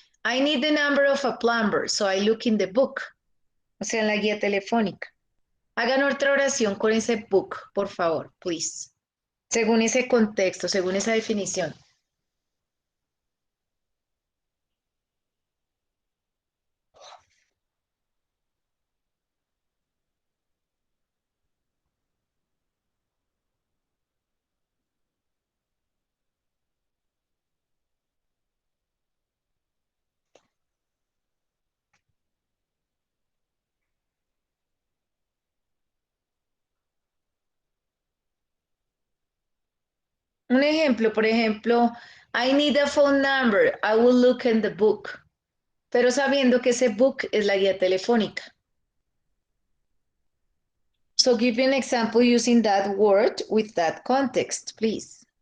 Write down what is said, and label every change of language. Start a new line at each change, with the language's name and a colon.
English: I need the number of a plumber, so I look in the book.
Spanish: O sea, en la guía telefónica. Hagan otra oración con ese book, por favor, please. Según ese contexto, según esa definición. Un ejemplo, por ejemplo,
English: I need a phone number. I will look in the book.
Spanish: Pero sabiendo que ese book es la guía telefónica.
English: So give me an example using that word with that context, please.